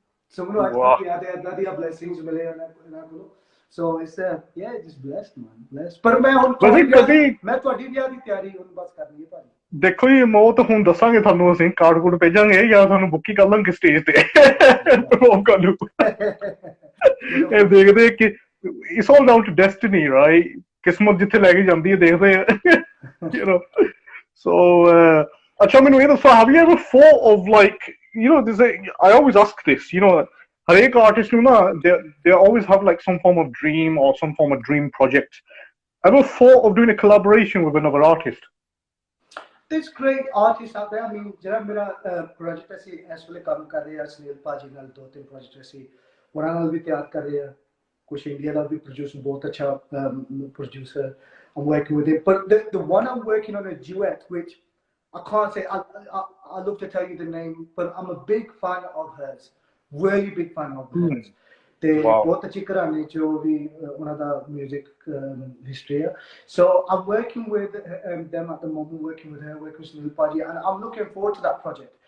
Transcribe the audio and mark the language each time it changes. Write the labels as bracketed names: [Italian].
[Punjabi] ਸੋ ਮੈਨੂੰ ਅੱਜ ਤੱਕ ਯਾਦ ਹੈ, ਏਦਾਂ ਦੀਆਂ ਬਲੇਸਿੰਗਸ ਮਿਲੇ ਇਹਨਾਂ ਕੋਲੋਂ। [English] So it's just blessed, man, blessed. [Punjabi] ਪਰ ਮੈਂ ਹੁਣ ਤੁਹਾਡੀ ਵਿਆਹ ਦੀ ਤਿਆਰੀ ਹੁਣ ਬਸ ਕਰਨੀ ਹੈ ਭਾਜੀ। ਦੇਖੋ ਜੀ ਮੌਤ ਹੁਣ ਦੱਸਾਂਗੇ ਤੁਹਾਨੂੰ, ਅਸੀਂ ਕਾਰਡ ਕੂਡ ਭੇਜਾਂਗੇ ਜਾਂ ਤੁਹਾਨੂੰ ਬੁੱਕੀ ਕਰ ਲਾਂਗੇ ਸਟੇਜ ਤੇ ਪਰਫਾਰਮ ਕਰਨ ਨੂੰ। [English] ਇਹ ਦੇਖਦੇ ਕਿ it's all down to destiny, right? [Punjabi] ਕਿਸਮਤ ਜਿੱਥੇ ਲੈ ਕੇ ਜਾਂਦੀ ਹੈ ਦੇਖਦੇ ਆ। ਸੋ ਅੱਛਾ ਮੈਨੂੰ ਇਹ ਦੱਸੋ, [English] have you ever thought of like, I always ask this, [Punjabi] ਹਰੇਕ ਆਰਟਿਸਟ ਨੂੰ ਨਾ [English] they always have like some form of dream or some form of dream project. Ever thought of doing a collaboration with another artist? There's great artists out there. [Punjabi] I mean, ਜਿਹੜਾ ਮੇਰਾ project ਅਸੀਂ ਇਸ ਵੇਲੇ ਕੰਮ ਕਰ ਰਹੇ ਹਾਂ ਸੁਨੀਲ ਭਾਜੀ ਨਾਲ, 2-3 ਪ੍ਰੋਜੈਕਟ ਅਸੀਂ ਉਹਨਾਂ ਨਾਲ ਵੀ ਤਿਆਰ ਕਰ ਰਹੇ ਹਾਂ। ਕੁਛ ਇੰਡੀਆ ਦਾ ਵੀ ਪ੍ਰੋਡਿਊਸਰ, ਬਹੁਤ ਅੱਛਾ producer, [English] I'm working with him. But the one I'm working on a duet, which I can't say, I'd love to tell you the name, but I'm a big fan of hers. Really big fan of hers. [Punjabi] ਤੇ ਬਹੁਤ ਅੱਛੀ ਘਰਾਣੇ ਚ ਉਹ ਵੀ ਉਹਨਾਂ ਦਾ music history ਹੈ। [English] So I'm working with them at the moment, working with her, working with Sunil Paji, and I'm looking forward to that project.